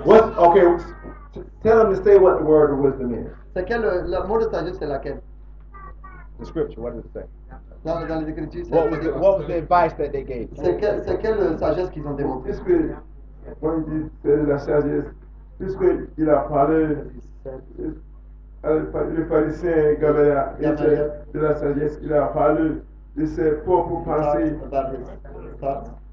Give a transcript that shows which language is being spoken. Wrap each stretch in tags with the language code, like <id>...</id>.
<en>Okay, tell him to say what the word of wisdom is.</en> <fr>C'est quel, le mot de sagesse, c'est laquelle?</fr> <en>The scripture, what does it say?</en> <fr>Dans les Écritures,</fr> <en>What was the advice that they gave?</en> <fr>c'est quelle sagesse qu'ils ont démontrée? Puisque, quand il dit c'est de la sagesse, puisqu'il a parlé, le pharisien Gamaliel de la sagesse, il a parlé de ses propres pensées</fr> <en>About his thoughts</en>